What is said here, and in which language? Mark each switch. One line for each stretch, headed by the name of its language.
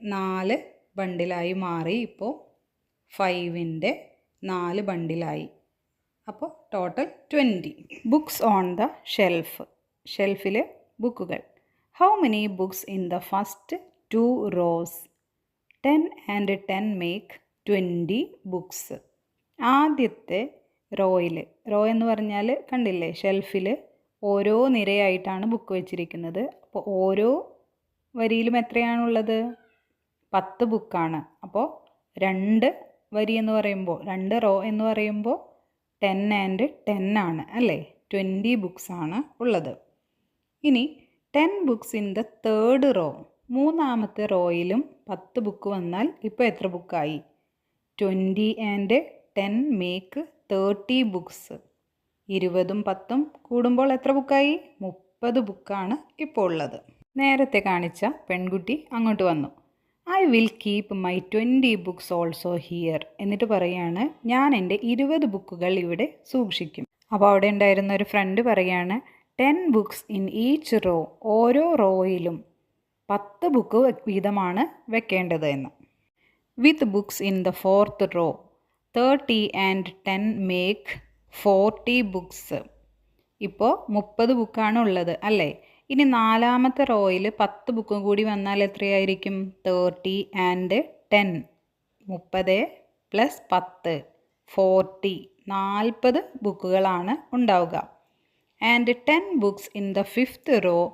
Malayalam: 4 ബണ്ടിലായി മാറി. ഇപ്പോൾ 5ൻ്റെ 4 ബണ്ടിലായി. അപ്പോൾ total 20.
English: Books on the shelf.
Malayalam: ഷെൽഫിൽ ബുക്കുകൾ.
English: How many books in the first 2 rows? 10 and 10 make 20 books.
Malayalam: ആദ്യത്തെ റോയിൽ, റോ എന്ന് പറഞ്ഞാൽ കണ്ടില്ലേ? ഷെൽഫിൽ ഓരോ നിരയായിട്ടാണ് ബുക്ക് വെച്ചിരിക്കുന്നത്. അപ്പോൾ ഓരോ വരിയിലും എത്രയാണുള്ളത്? 10 ബുക്കാണ്. അപ്പോൾ 2 വരി എന്ന് പറയുമ്പോൾ, 2 റോ എന്ന് പറയുമ്പോൾ
English: 10 and 10
Malayalam: ആണ് അല്ലേ? 20 ബുക്സാണ് ഉള്ളത്.
English: ഇനി 10 books in the third row.
Malayalam: മൂന്നാമത്തെ റോയിലും 10 ബുക്ക് വന്നാൽ ഇപ്പോൾ എത്ര ബുക്കായി?
English: 20 and 10 make 30 books.
Malayalam: 20ഉം 10ഉം കൂടുമ്പോൾ എത്ര ബുക്കായി? 30 ബുക്കാണ് ഇപ്പോൾ ഉള്ളത്. നേരത്തെ കാണിച്ച പെൺകുട്ടി അങ്ങോട്ട് വന്നു.
English: I will keep my 20 books also here.
Malayalam: എന്നിട്ട് പറയാണ്, ഞാൻ എൻ്റെ 20 ബുക്കുകൾ ഇവിടെ സൂക്ഷിക്കും. അപ്പോൾ അവിടെ ഉണ്ടായിരുന്ന ഒരു ഫ്രണ്ട് പറയാണ്,
English: 10 books in each row.
Malayalam: ഓരോ റോയിലും 10 ബുക്ക് വീതമാണ് വെക്കേണ്ടത് എന്ന്.
English: With books in the 4th row. 30 and 10 make 40 books.
Malayalam: ഇപ്പോൾ 30 ബുക്കാണ് ഉള്ളത് അല്ലേ? ഇനി നാലാമത്തെ റോയിൽ 10 ബുക്കും കൂടി വന്നാൽ എത്രയായിരിക്കും?
English: 30 and 10. 30 + 10 40.
Malayalam: 40 ബുക്കുകളാണ് ഉണ്ടാവുക.
English: And 10 books in the 5th row.